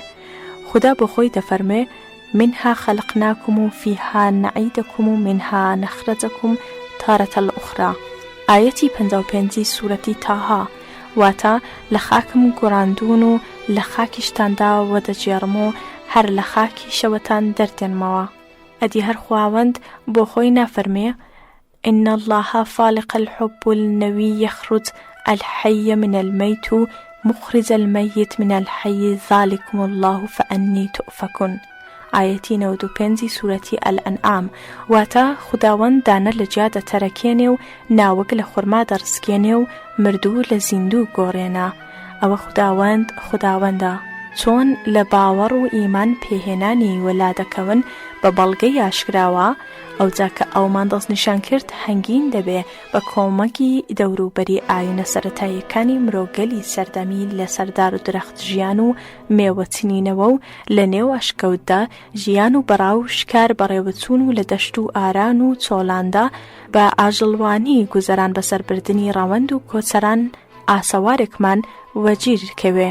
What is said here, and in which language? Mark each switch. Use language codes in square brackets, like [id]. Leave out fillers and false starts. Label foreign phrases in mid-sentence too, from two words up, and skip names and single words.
[ckb] خدا بۆ خۆی دەفەرمێ [ar] منها خەلقناکم و فیها نەعیدەکم و منها نەخرەجەکم تارەتە الأخرى. [ckb] ئاەتی 55 سوورەتی تاها، واتە لە خاکم گۆڕاندون و لە خاکیشتاندا وەدەجێڕم و هەر لە خاکی شەوەتان دەردێنمەوە. ئەدی هەر خواوەند بۆ خۆی نافەرمێ [ar] إن الله فالق الحب النوي يخرج الحي من الميت مخرج الميت من الحي ذلكم الله فأني تؤفكون. [ckb] ئاەتی 95 سوورەتی ئەلئەنعام، واتە خوداوەند دانە لە جیا دەتەرەکێنێ و ناوەک لە خورما دەڕسکێنێ و مردوو لە زیندوو گۆڕێنە. ئەوە خوداوەندە. چۆن لە باوەڕ و ئیمان پێهێنانی وەلادەکەون بە بەڵگەی ئاشکراوە، ئەوجا کە ئەومان دەست نیشان کرد هەنگین دەبێ بە کۆمەکی دەوروبەری ئاینە سەرەتاییەکانی مرۆگەلی سەردەمی لە سەردار و درەخت ژیان و مێوەچنینەوە و لە نێو ئەشکەوتدا ژیان و بەڕاو شکار بەڕێوەچوون و لە دەشت و ئاران و چۆڵاندا بە ئاژەڵوانی گوزەران بەسەربردننی ڕەوەند و کۆچەران ئاسەوارێکمان وەگیرکەوێ.